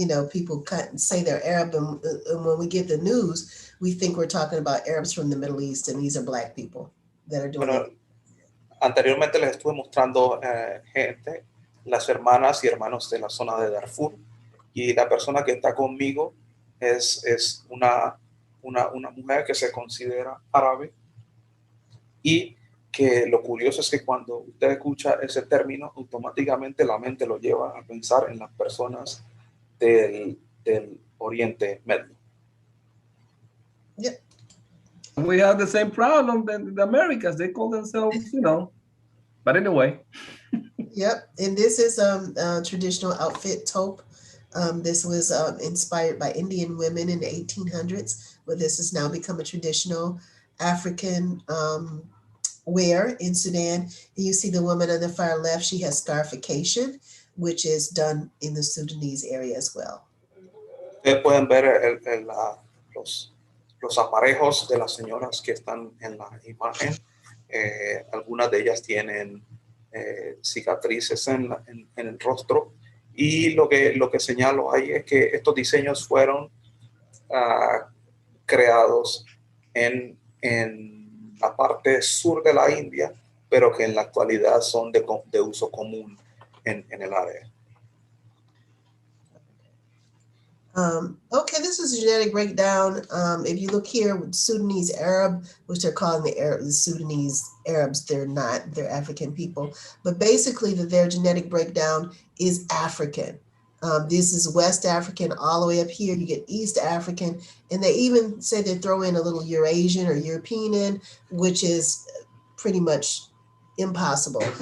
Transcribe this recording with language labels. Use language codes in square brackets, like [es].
[en] People say they're Arab. And when we get the news, we think we're talking about Arabs from the Middle East. And these are Black people that are doing it. [es] Anteriormente les estuve mostrando gente, las hermanas y hermanos de la zona de Darfur. Y la persona que está conmigo es una mujer que se considera árabe, y que lo curioso es que cuando usted escucha ese término, automáticamente la mente lo lleva a pensar en las personas del Oriente Medio. [en] Yep. We have the same problem in the Americas. They call themselves, but anyway. Yep, and this is a traditional outfit taupe. This was inspired by Indian women in the 1800s, but this has now become a traditional African wear in Sudan. And you see the woman on the far left, she has scarification, which is done in the Sudanese area as well. [es] Ustedes pueden ver los aparejos de las señoras que están en la imagen. Algunas de ellas tienen cicatrices en el rostro, y lo que señalo ahí es que estos diseños fueron creados en la parte sur de la India, pero que en la actualidad son de uso común en el área. [en] Okay, this is a genetic breakdown. If you look here with Sudanese Arab, which they're calling the Sudanese Arabs, they're not, they're African people. But basically their genetic breakdown is African. This is West African all the way up here. You get East African, and they even say they throw in a little Eurasian or European in, which is pretty much impossible.